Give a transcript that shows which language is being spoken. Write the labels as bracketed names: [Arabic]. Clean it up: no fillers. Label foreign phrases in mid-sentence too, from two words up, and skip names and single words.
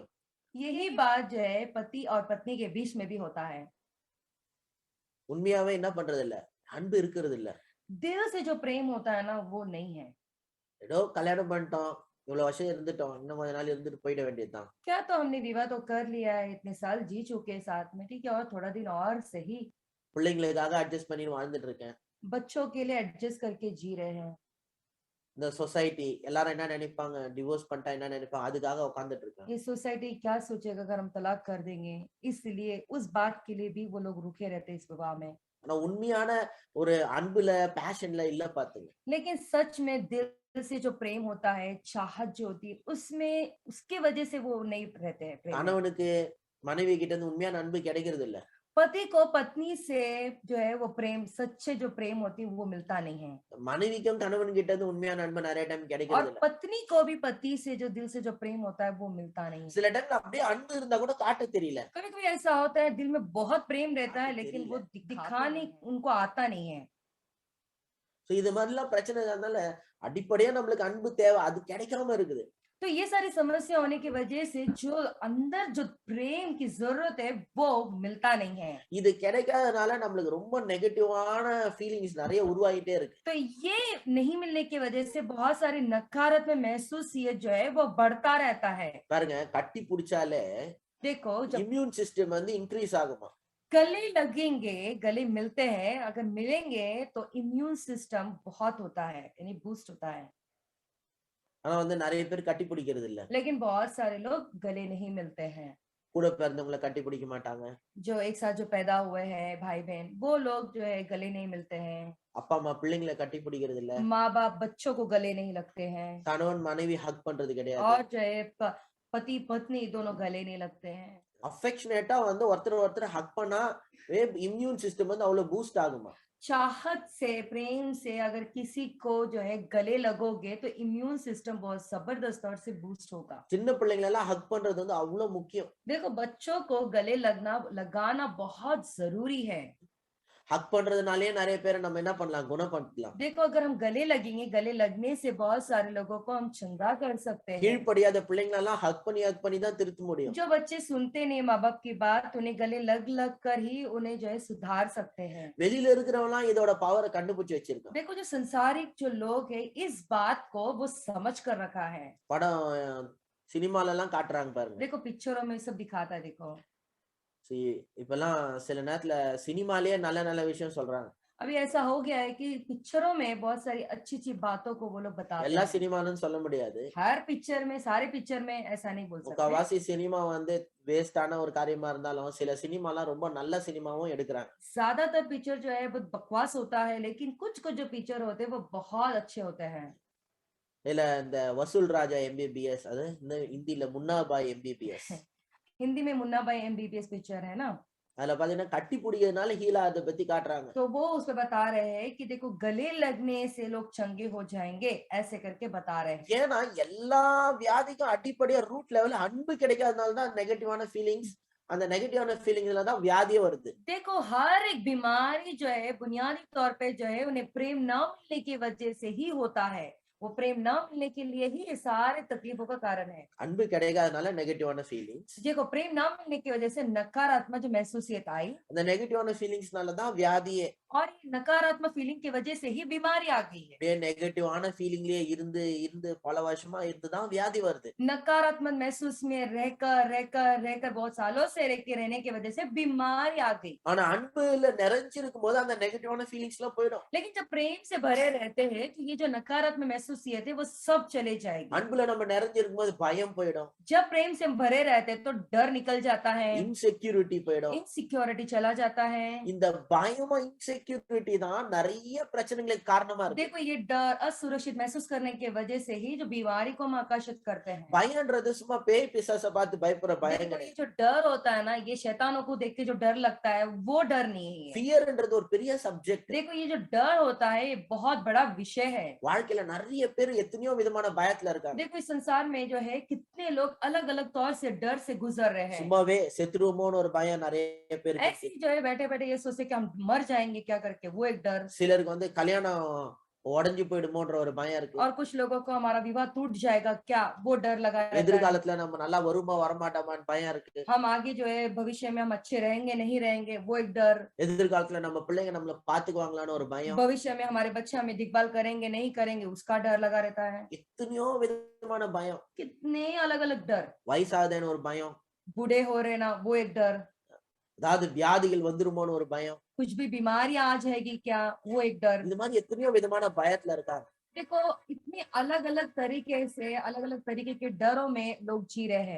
[Hindi] यही बात जो है पति और पत्नी के बीच में भी होता है। [Tamil] உண்மையாவே என்ன பண்றது இல்ல, அன்பு இருக்கிறது இல்ல. [Hindi] दिल से जो प्रेम होता है ना वो नहीं है। [Tamil] ஏதோ கல்யாணம் பண்ணிட்டோம், இவ்வளவு வருஷம் இருந்துட்டோம், இன்னும் கொஞ்ச நாள் இருந்துட்டு போயிட வேண்டியதுதான். [Hindi] क्या तो हमने विवाह तो कर लिया है, इतने साल जी चुके हैं साथ में, ठीक है और थोड़ा दिन और सही। [Tamil] பிள்ளைங்களுக்காக அட்ஜஸ்ட் பண்ணி வாழ்ந்துட்டு இருக்கேன். [Hindi] बच्चों के लिए एडजस्ट करके जी रहे हैं। [Tamil] இந்த சொசைட்டி எல்லாரும் என்ன நினைப்பாங்க, டிவோர்ஸ் பண்ணிட்டா என்ன நினைப்பாங்க, அதுக்காக உட்கார்ந்துட்டு இருக்காங்க. [Hindi] ये सोसाइटी क्या सोचेगा अगर हम तलाक कर देंगे, इसलिए उस बात के लिए भी वो लोग रुके रहते हैं इस विवाह में। [Tamil] ஆனா உண்மையான ஒரு அன்புல பேஷன்ல இல்ல பாத்துங்க. [Hindi] लेकिन सच में दिल से जो प्रेम होता है, चाहत जो होती है, उसमें उसके वजह से वो नहीं रहते हैं प्रेम में। [Tamil] கணவனுக்கு மனைவி கிட்ட இருந்து உண்மையான அன்பு கிடைக்கிறது இல்ல. [Hindi] पति को पत्नी से जो है वो प्रेम, सच्चे जो प्रेम होती है वो मिलता नहीं है, [Tamil] மனைவிக்கும் கணவன் கிட்ட இருந்து உண்மையான அன்பு நிறைய டைம் [Hindi] और [Tamil] கிடைக்கிறது இல்ல. [Hindi] पत्नी को भी पति से जो दिल से जो प्रेम होता है वो मिलता नहीं है। [Tamil] சில டைம்ல அப்படியே அன்பு இருந்தா கூட காட்ட தெரியல. [Hindi] कभी कभी ऐसा होता है दिल में बहुत प्रेम रहता है हाँ, लेकिन तेरी वो है। दिखाने उनको आता नहीं है। [Tamil] சோ இது மாதிரிலாம் பிரச்சனை இருந்தால அடிப்படையா நம்மளுக்கு அன்பு தேவை, அது கிடைக்காம இருக்குது. [Hindi] तो ये सारी समस्या होने की वजह से जो अंदर जो प्रेम की जरूरत है वो मिलता नहीं है। [Tamil] இது கிடைக்காதனால நம்மளுக்கு ரொம்ப [English] negative feelings [Tamil] நிறைய உருவாகிட்டே இருக்கு. [Hindi] तो ये नहीं मिलने की वजह से बहुत सारी नकारात्मक महसूसियत जो है वो बढ़ता रहता है। [Tamil] பாருங்க, கட்டி பிடிச்சாலே [Hindi] देखो जब [English] immune system increase [Tamil] ஆகுமா. [Hindi] गले लगेंगे, गले मिलते हैं, अगर मिलेंगे तो [English] immune system [Hindi] बहुत होता है, यानी बूस्ट होता है। [Tamil] ஆனா நிறைய பேர் கட்டி பிடிக்கிறது இல்ல. [Hindi] लेकिन बहुत सारे लोग गले नहीं मिलते हैं। [Tamil] கூட பிறந்தவங்களை கட்டி பிடிக்க மாட்டாங்க. [Hindi] जो एक साथ जो पैदा हुए हैं भाई बहन, वो लोग जो है गले नहीं मिलते हैं। [Tamil] அப்பா அம்மா பிள்ளைங்களை கட்டி பிடிக்கிறது இல்ல. [Hindi] माँ बाप बच्चों को गले नहीं लगते हैं, [Tamil] கணவன் மனைவி ஹக் பண்றது கிடையாது. [Hindi] और जो है पति पत्नी दोनों गले नहीं लगते हैं। [Tamil] அஃபெக்ஷனேட்டா ஒருத்தர் ஹக் பண்ணா [English] immune system [Tamil] அவ்வளவு பூஸ்ட் ஆகுமா. [Hindi] चाहत से प्रेम से अगर किसी को जो है गले लगोगे तो [English] immune system [Hindi] बहुत जबरदस्त तौर से बूस्ट होगा। [Tamil] சின்ன பிள்ளைங்களை எல்லாம் ஹக் பண்றது அவ்வளவு முக்கியம். [Hindi] देखो बच्चों को गले लगाना बहुत जरूरी है। [Tamil] ஹக் பண்றதுனாலே நிறைய பேரை நம்ம என்ன பண்ணலாம், குணப்படுத்தலாம். [Hindi] देखो अगर हम गले लगेंगे, गले लगने से बहुत सारे लोगों को हम चंगा कर सकते हैं। [Tamil] கீழ்ப்படியாத பிள்ளைங்களை எல்லாம் ஹக் பண்ணி தான் திருத்த முடியும். [Hindi] जो बच्चे सुनते नहीं माँ बाप की बात, उन्हें गले लग कर ही उन्हें जो है सुधार सकते हैं। [Tamil] வெளியில இருக்கிறவங்க இதோட பவரை கண்டுபிடிச்சு வச்சிருக்காங்க. [Hindi] देखो जो संसारिक जो लोग है इस बात को वो समझ कर रखा है। [Tamil] படம் சினிமால எல்லாம் காட்டுறாங்க பாருங்க. [Hindi] देखो पिक्चरों में सब दिखाता है। देखो [Tamil] இப்பெல்லாம் சில நேரத்துல சினிமாலயே நல்ல நல்ல விஷயம் சொல்றாங்க. [Hindi] अभी ऐसा हो गया है कि पिक्चरों में बहुत सारी अच्छी अच्छी बातों को वो लोग बताते [Tamil] எல்லா [Hindi] हैं। [Tamil] சினிமான்னு சொல்ல முடியாது. [Hindi] हर पिक्चर में, सारे पिक्चर में ऐसा नहीं बोल सकते। [Tamil] முக்காவாசி சினிமா வேஸ்டான ஒரு காரியமா இருந்தாலும் சில சினிமாலாம் ரொம்ப நல்ல சினிமாவும் எடுக்கிறாங்க. [Hindi] ज्यादातर पिक्चर जो है बहुत बकवास होता है, लेकिन कुछ कुछ जो पिक्चर होते हैं वो बहुत अच्छे होते हैं। [Tamil] இல்ல இந்த வசூல் ராஜா MBBS, அது இந்த ஹிந்தில முன்னா பாய் MBBS, [Hindi] हिंदी में मुन्ना भाई MBBS पिक्चर है ना, [Tamil] அதுல பாத்தீங்கன்னா கட்டி பிடிக்கிறதுனால ஹீலா அதை பத்தி காட்டுறாங்க. [Hindi] तो वो उसमें बता रहे हैं कि देखो गले लगने से लोग चंगे हो जाएंगे, ऐसे करके बता रहे हैं। [Tamil] ஏன்னா எல்லா வியாதிக்கும் அடிப்படையா [English] root level [Tamil] அன்பு கிடைக்காதனால தான் [English] negative feelings, [Tamil] அந்த [English] negative feelings [Tamil] தான் வியாதியே வருது. [Hindi] देखो हर एक बीमारी जो है बुनियादी तौर पे जो है उन्हें प्रेम न मिलने की वजह से ही होता है। वो प्रेम न मिलने के लिए ही ये सारे तकलीफों का कारण है। [Tamil] அன்பு கிடைக்காதனால [English] negative feelings, [Hindi] देखो प्रेम न मिलने की वजह से नकारात्मक जो महसूसियत आई, [Tamil] அந்த [English] negative feelings [Tamil] தான் வியாதியே. [Hindi] और ये नकारात्मक फीलिंग की वजह से ही बीमारी आ गई है। [Tamil] அப்படியே [English] negative feeling [Tamil] இருந்து இருந்து பல வருஷமா இருந்து தான் வியாதி வருது. [Hindi] नकारात्मक महसूस में रहकर रहकर रहकर बहुत सालों से रहने की वजह से बीमारी आ गई। [Tamil] ஆனா அன்புல நிறைஞ்சிருக்கும் போது அந்த [English] negative feelings [Tamil] எல்லாம் போயிடும். [Hindi] लेकिन जब प्रेम से भरे रहते हैं तो ये जो नकारात्मक महसूसियत है वो सब चले जाएगी। [Tamil] அன்புல நம்ம நிறைஞ்சிருக்கும் போது பயம் போயிடும், [Hindi] जब प्रेम से हम भरे रहते हैं तो डर निकल जाता है, [Tamil] இன்செக்யூரிட்டி போயிடும். [Hindi] इनसिक्योरिटी चला जाता है। [Tamil] இந்த பயமும் இன்செக்யூரிட்டி தான் நிறைய பிரச்சனைகளுக்கு காரணமா இருக்கு. [Hindi] देखो ये डर असुरक्षित महसूस करने की वजह से ही जो बीमारी को हम आकर्षित करते हैं। [Tamil] பயம்ன்றது சும்மா பேய் பிசாசை பார்த்து பயப்படுற பயம் [Hindi] देखो ये [Tamil] கிடையாது. [Hindi] जो डर होता है ना, ये शैतानों को देख के जो डर लगता है वो डर नहीं है। [Tamil] ஃபியர்ன்றது ஒரு பெரிய சப்ஜெக்ட். [Hindi] देखो ये जो डर होता है ये बहुत बड़ा विषय है। [Tamil] வாழ்க்கையில நிறைய பேர் எத்தனையோ விதமான பயத்துல இருக்காங்க. [Hindi] देखो इस संसार में जो है कितने लोग अलग अलग तौर से डर से गुजर रहे हैं। [Tamil] சும்மாவே செத்துருவோமோன்னு ஒரு பயம் நிறைய பேருக்கு [Hindi] ऐसे [Tamil] இருக்கு. [Hindi] ही जो है बैठे बैठे ये सोचते कि हम मर जाएंगे क्या करके, वो एक डर। [Tamil] சிலருக்கு வந்து கல்யாணம் உடைஞ்சு போயிடுமோன்ற ஒரு பயம் இருக்கு. [Hindi] और कुछ लोगों को हमारा विवाह टूट जाएगा क्या, वो डर लगा रहता है। [Tamil] எதிர்காலத்துல நம்ம நல்லா வருமா வரமாட்டோமான்னு பயம் இருக்கு. [Hindi] हम आगे जो है भविष्य में हम अच्छे रहेंगे नहीं रहेंगे, वो एक डर। [Tamil] எதிர்காலத்துல நம்ம பிள்ளைங்க நம்மள பாத்துக்குவாங்களான்னு ஒரு பயம். [Hindi] भविष्य में हमारे बच्चे हमें देखभाल करेंगे नहीं करेंगे, उसका डर लगा रहता है। [Tamil] எத்தனையோ விதமான பயம். [Hindi] कितने अलग अलग डर। [Tamil] வயசாகுதுன்னு ஒரு பயம், [Hindi] बूढ़े हो रहे ना, वो एक डर। [Tamil] அதாவது வியாதிகள் வந்துருமோன்னு ஒரு பயம். [Hindi] कुछ भी बीमारियां आ जाएगी क्या, वो एक डर। [Tamil] இந்த மாதிரி எத்தனையோ விதமான பயத்துல இருக்காங்க. [Hindi] देखो इतने अलग अलग तरीके से अलग अलग तरीके के डरों में लोग जी रहे हैं।